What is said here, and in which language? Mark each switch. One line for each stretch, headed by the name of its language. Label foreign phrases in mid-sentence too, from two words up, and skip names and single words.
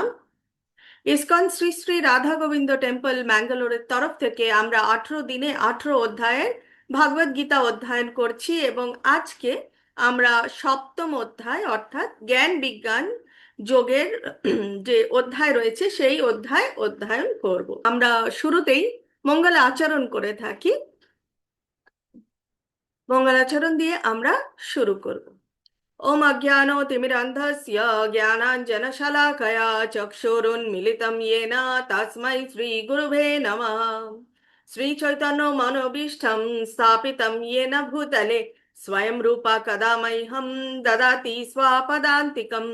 Bangla: ইসকন শ্রী শ্রী রাধা গোবিন্দ টেম্পল ম্যাঙ্গালোরের তরফ থেকে আমরা 18 দিনে 18 অধ্যায়ের ভাগবত গীতা অধ্যয়ন করছি এবং আজকে আমরা সপ্তম অধ্যায় অর্থাৎ জ্ঞান বিজ্ঞান যোগের যে অধ্যায় রয়েছে সেই অধ্যায় অধ্যয়ন করব। আমরা শুরুতেই মঙ্গল আচরণ করে থাকি। মঙ্গলাচরণ দিয়ে আমরা শুরু করব।
Sanskrit: ओम अज्ञानतिमिरन्धस्य ज्ञानाञ्जनशलाकया चक्षुरुन्मिलितं येन तस्मै श्रीगुरुवे नमः। श्रीचैतन्यमनोभीष्टं स्थापितं येन भूतले स्वयं रूपा कदा मह्यं ददाति स्वपदान्तिकं।